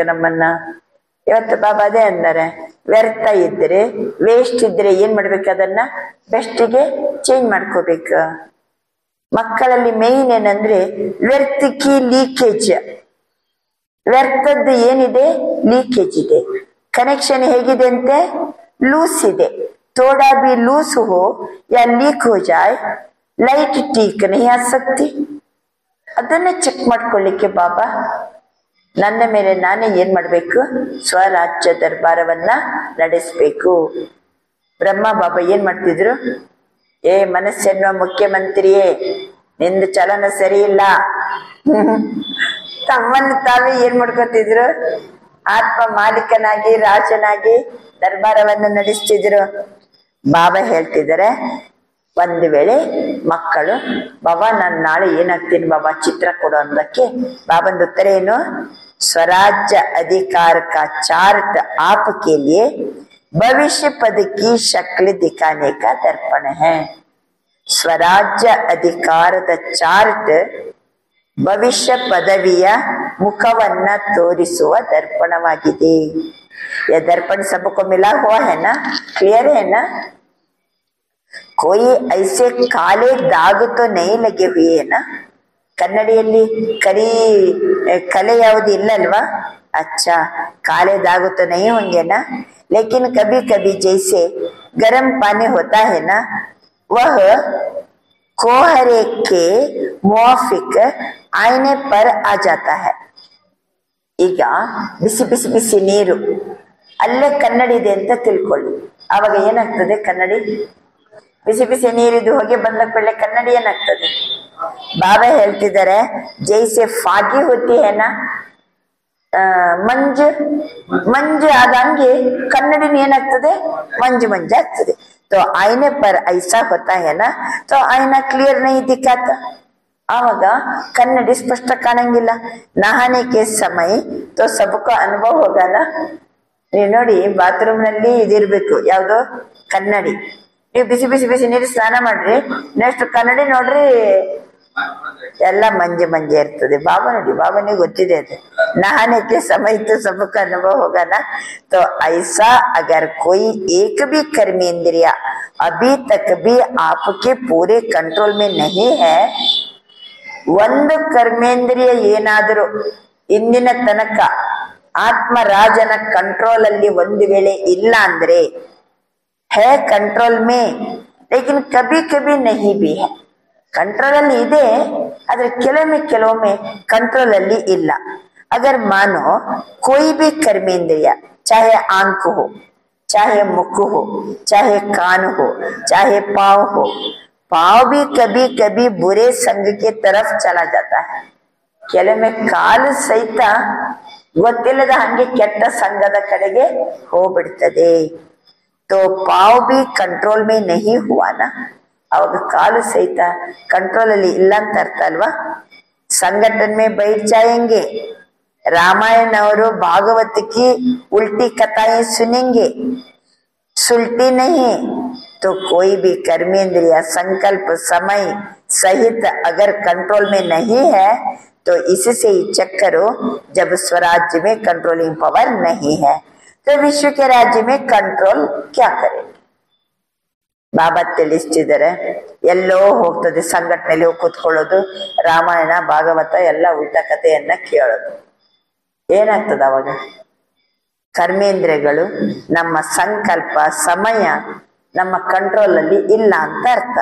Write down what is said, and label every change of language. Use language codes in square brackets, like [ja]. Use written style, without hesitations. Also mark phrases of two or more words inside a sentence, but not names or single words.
[kn] ಇವತ್ತು ಬಾಬಾ ಅದೇ ಅಂದರೆ, ವ್ಯರ್ಥ ಇದ್ರೆ, ವೇಸ್ಟ್ ಇದ್ರೆ ಏನ್ ಮಾಡ್ಬೇಕು? ಅದನ್ನ ಬೆಸ್ಟಿಗೆ ಚೇಂಜ್ ಮಾಡ್ಕೋಬೇಕು. ಮಕ್ಕಳಲ್ಲಿ ಮೇನ್ ಏನಂದ್ರೆ ವ್ಯರ್ಥಕ್ಕೆ ಲೀಕೇಜ್. ವ್ಯರ್ಥದ್ದು ಏನಿದೆ? ಲೀಕೇಜ್ ಇದೆ. ಕನೆಕ್ಷನ್ ಹೇಗಿದೆ ಅಂತೆ? ಲೂಸ್ ಇದೆ. [hi] थोड़ा भी लूस हो या लीक हो जाए लाइट ठीक नहीं आ सकती. [kn] ಅದನ್ನ ಚೆಕ್ ಮಾಡ್ಕೊಳ್ಳಿಕ್ಕೆ ಬಾಬಾ ನನ್ನ ಮೇಲೆ ನಾನೇ ಏನ್ ಮಾಡ್ಬೇಕು? ಸ್ವರಾಜ್ಯ ದರ್ಬಾರವನ್ನ ನಡೆಸಬೇಕು. ಬ್ರಹ್ಮ ಬಾಬಾ ಏನ್ ಮಾಡ್ತಿದ್ರು? ಮನಸ್ಸೆನ್ನುವ ಮುಖ್ಯಮಂತ್ರಿಯೇ, ನಿಂದು ಚಲನ ಸರಿ ಇಲ್ಲ. ತಮ್ಮನ್ನು ತಾವೇ ಏನ್ ಮಾಡ್ಕೊತಿದ್ರು? ಆತ್ಮ ಮಾಲೀಕನಾಗಿ ರಾಜನಾಗಿ ದರ್ಬಾರವನ್ನು ನಡೆಸ್ತಿದ್ರು. ಬಾಬಾ ಹೇಳ್ತಿದ್ದಾರೆ, ಒಂದು ವೇಳೆ ಮಕ್ಕಳು ಬಾಬಾ ನಾನು ನಾಳೆ ಏನಾಗ್ತೀನಿ ಬಾಬಾ ಚಿತ್ರ ಕೊಡು ಅಂದಕ್ಕೆ ಬಾಬಂದ ಉತ್ತರ ಏನು? [hi] स्वराज्य अधिकार का चार्ट आपके लिए भविष्य पद की शक्ल दिखाने का दर्पण है. [kn] ಸ್ವರಾಜ್ಯ ಅಧಿಕಾರದ ಚಾರ್ಟ್ ಭವಿಷ್ಯ ಪದವಿಯ ಮುಖವನ್ನ ತೋರಿಸುವ ದರ್ಪಣವಾಗಿದೆ. [hi] यह दर्पण सबको मिला हुआ है ना? क्लियर है ना? कोई ऐसे काले दाग तो नहीं लगे हुए है ना? [kn] ಕನ್ನಡಿಯಲ್ಲಿ ಕರಿ ಕಲೆ ಯಾವುದು ಇಲ್ಲಲ್ವಾ? [hi] अच्छा काले दाग तो नहीं होंगे ना, लेकिन कभी कभी जैसे गर्म पानी होता है ना, वह कोहरे के मुआफिक आईने पर आ जाता है. [kn] ಈಗ ಬಿಸಿ ಬಿಸಿ ಬಿಸಿ ನೀರು ಅಲ್ಲೇ ಕನ್ನಡಿ ಇದೆ ಅಂತ ತಿಳ್ಕೊಳ್ಳಿ. ಆವಾಗ ಏನಾಗ್ತದೆ? ಕನ್ನಡಿ ಬಿಸಿ ಬಿಸಿ ನೀರಿದು ಹೊಗೆ ಬಂದ ಕೂಡಲೇ ಕನ್ನಡಿ ಏನಾಗ್ತದೆ? ಬಾಬಾ ಹೇಳ್ತಿದ್ದಾರೆ, [hi] जैसे फॉगी होती है ना [kn] ಮಂಜು ಮಂಜು ಆದಂಗೆ ಕನ್ನಡಿನ ಏನಾಗ್ತದೆ? ಮಂಜು ಮಂಜು ಆಗ್ತದೆ. [hi] तो आईने पर ऐसा होता है ना, तो आईना क्लियर नहीं दिखाता. [kn] ಆವಾಗ ಕನ್ನಡಿ ಸ್ಪಷ್ಟ ಕಾಣಂಗಿಲ್ಲ. [hi] नहाने के समय तो सबको अनुभव होगा ना. [kn] ನೀವು ನೋಡಿ ಬಾತ್ರೂಮ್ ನಲ್ಲಿ ಇದಿರ್ಬೇಕು, ಯಾವ್ದು? ಕನ್ನಡಿ. ನೀವು ಬಿಸಿ ಬಿಸಿ ಬಿಸಿ ನೀರು ಸ್ನಾನ ಮಾಡ್ರಿ, ನೆಕ್ಸ್ಟ್ ಕನ್ನಡಿ ನೋಡ್ರಿ ಎಲ್ಲ ಮಂಜೆ ಮಂಜೆ ಇರ್ತದೆ. ಬಾಬಾ ನೋಡಿ, ಬಾಬನಿಗೆ ಗೊತ್ತಿದೆ ಅದು. [hi] नहाने के समय तो सबका अनुभव होगा ना. तो ऐसा अगर कोई एक भी कर्मेंद्रिय अभी तक भी आपके पूरे कंट्रोल में नहीं है, [kn] ಒಂದು ಕರ್ಮೇಂದ್ರಿಯ ಏನಾದರೂ ಇಂದಿನ ತನಕ ಆತ್ಮರಾಜನ ಕಂಟ್ರೋಲ್ ಅಲ್ಲಿ ಒಂದು ವೇಳೆ ಇಲ್ಲ ಅಂದ್ರೆ, [hi] है कंट्रोल में लेकिन कभी कभी नहीं भी है. [kn] कंट्रोल ಅಲ್ಲಿ ಇದೆ, ಆದ್ರೆ ಕೆಲವೊಮ್ಮೆ कंट्रोल ಅಲ್ಲಿ ಇಲ್ಲ. [hi] अगर मानो कोई भी कर्मेंद्रिय, चाहे आंख हो, चाहे मुख हो, चाहे कान हो, चाहे पाँव हो, पाँव भी कभी कभी बुरे संग के तरफ चला जाता है. [kn] ಕೆಲವೊಮ್ಮೆ ಕಾಲು ಸಹಿತ ಗೊತ್ತಿಲ್ಲದ ಹಂಗೆ ಕೆಟ್ಟ ಸಂಘದ ಕಡೆಗೆ ಹೋಗ್ಬಿಡ್ತದೆ. [hi] तो पाँव भी कंट्रोल में नहीं हुआ ना, [kn] ಅವಾಗ ಕಾಲು ಸಹಿತ ಕಂಟ್ರೋಲ್ ಅಲ್ಲಿ ಇಲ್ಲ ಅಂತ ಅರ್ಥ ಅಲ್ವಾ? [hi] संगठन में बैठ जाएंगे, रामायण और भागवत की उल्टी कथाएं सुनेंगे, सुलटी नहीं तो कोई भी कर्मेंद्रिय संकल्प समय सहित अगर कंट्रोल में नहीं है, तो इससे ही चेक करो जब स्वराज्य में [en] controlling power [hi] नहीं है, तो विश्व के राज्य में कंट्रोल क्या करेंगे? [kn] ಬಾಬಾ ತಿಳಿಸ್ತಿದ್ದಾರೆ, ಎಲ್ಲೋ ಹೋಗ್ತದೆ ಸಂಘಟನೆಯಲ್ಲಿ ಹೋಗಿ ಕೂತ್ಕೊಳ್ಳೋದು, ರಾಮಾಯಣ ಭಾಗವತ ಎಲ್ಲ ಉಲ್ಟಾ ಕಥೆಯನ್ನ ಕೇಳೋದು. ಏನಾಗ್ತದ ಅವಾಗ? ಕರ್ಮೇಂದ್ರಿಯಗಳು ನಮ್ಮ ಸಂಕಲ್ಪ ಸಮಯ ನಮ್ಮ ಕಂಟ್ರೋಲ್ ಅಲ್ಲಿ ಇಲ್ಲ ಅಂತ ಅರ್ಥ.